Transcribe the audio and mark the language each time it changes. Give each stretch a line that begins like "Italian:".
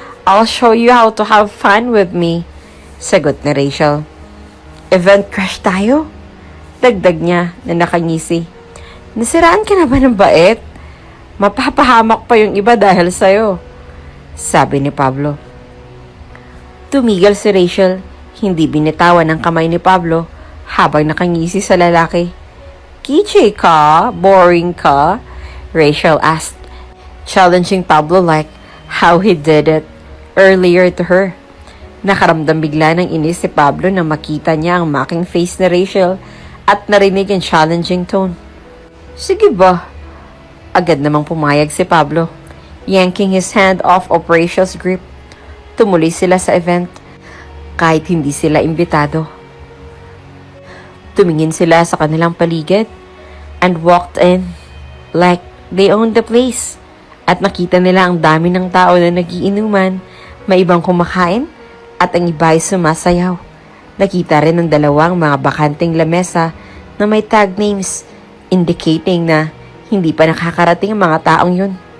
English: I'll show you how to have fun with me,
Filipino: sagot ni Rachel. Event crush tayo? Dagdag niya na nakangisi. Nasiraan ka na ba ng bait? Mapapahamak pa yung iba dahil sa'yo, sabi ni Pablo. Tumigil si Rachel, hindi binitawan ng kamay ni Pablo habang nakangisi sa lalaki. Kichi ka? Boring ka?
English: Rachel asked, challenging Pablo like how he did it earlier to her.
Filipino: Nakaramdam bigla ng inis si Pablo nang makita niya ang
English: mocking face
Filipino: ni Rachel at narinig ang
English: challenging tone.
Filipino: Sige ba? Agad namang pumayag si Pablo,
English: yanking his hand off of Rachel's grip.
Filipino: Tumuloy sila sa event, kahit hindi sila imbitado. Tumingin sila sa kanilang paligid
English: and walked in like they owned the place.
Filipino: At nakita nila ang dami ng tao na nagiinuman, may ibang kumakain at ang iba ay sumasayaw. Nakita rin ng dalawang mga bakanting lamesa na may
English: tag names indicating
Filipino: na hindi pa nakakarating ang mga taong yun.